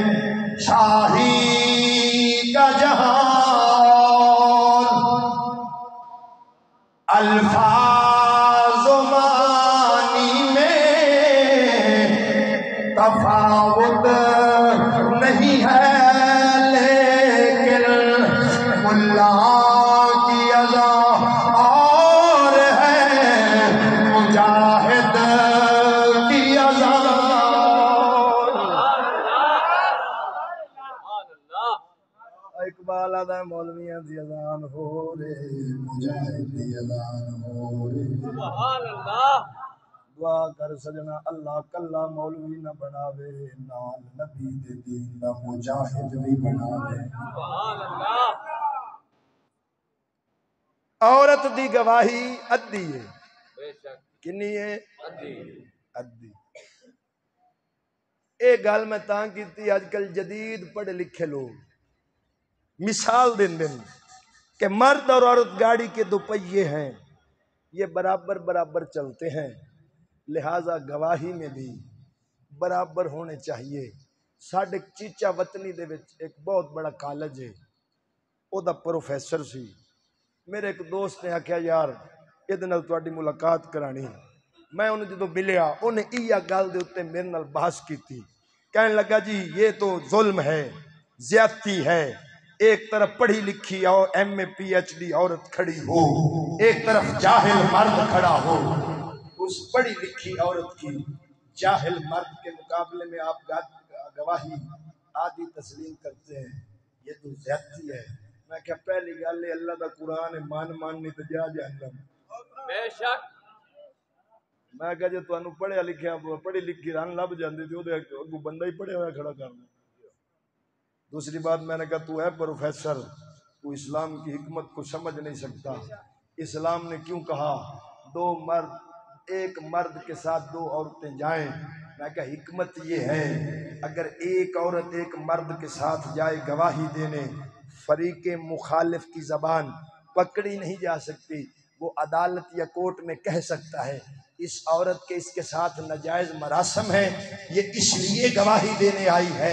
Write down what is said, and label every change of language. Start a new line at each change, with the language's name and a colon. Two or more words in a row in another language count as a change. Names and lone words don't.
Urdu: شاہی کا جہاں اور، الفاظ و معنی میں تفاوت نہیں ہے، لیکن ملا کی اذا اور ہے مجاہد کی اذا اور۔
Arabic: سبحان اللہ
Punjabi: اقبال آدھا مولویاں دی اذان ہو رے، مجاہد دی اذان ہو رے۔
Arabic: سبحان اللہ
Punjabi: دعا کر سجنا اللہ کلا مولوی نہ بناوے، نال نبی دے دین دا مجاہد بھی بناوے۔
Arabic: سبحان اللہ
Punjabi: عورت دی گواہی ادھی ہے،
Urdu: بے شک
Punjabi: کنی ہے؟ ادھی ادھی۔ اے گل میں تاں کیتی، اج کل جدید پڑھے لکھے لوگ مثال دین دن
Urdu: کہ مرد اور عورت گاڑی کے دو پہیے ہیں، یہ برابر برابر چلتے ہیں، لہذا گواہی میں بھی برابر ہونے چاہیے۔
Punjabi: ساڈے چیچا وطنی دے وچ ایک بہت بڑا کالج ہے، او دا پروفیسر سی۔ میرے ایک دوست نے آکھیا یار یہ نال تہاڈی ملاقات کرانی، میں انہوں جدو ملیا انہیں ایہ گل دے اوتے میرے نال بحث کیتی،
Urdu: کہنے لگا جی یہ تو ظلم ہے، زیادتی ہے، ایک طرف پڑھی لکھی اور
English: M.A. PhD
Urdu: عورت کھڑی ہو، ایک طرف جاہل مرد کھڑا ہو، اس پڑھی لکھی عورت کی جاہل مرد کے مقابلے میں آپ گواہی آدھی تسلیم کرتے ہیں، یہ تو زیادتی ہے۔
Punjabi: میں کہا پہلی گل ہے اللہ دا قرآن ہے، مان نہیں تو جا جہنم۔
Urdu: بے شک
Punjabi: میں کہا جی تانوں پڑھیا لکھیا پڑھی لکھی رن لب جاندی تے اودے اگوں بندہ ہی پڑھیا ہوا کھڑا کرنا۔
Urdu: دوسری بات میں نے کہا تو ہے پروفیسر، تو اسلام کی حکمت کو سمجھ نہیں سکتا۔ اسلام نے کیوں کہا ایک مرد کے ساتھ دو عورتیں جائیں؟ میں کہا حکمت یہ ہے اگر ایک عورت ایک مرد کے ساتھ جائے گواہی دینے، فریق مخالف کی زبان پکڑی نہیں جا سکتی، وہ عدالت یا کورٹ میں کہہ سکتا ہے اس عورت کے اس کے ساتھ ناجائز مراسم ہیں، یہ اس لیے گواہی دینے آئی ہے۔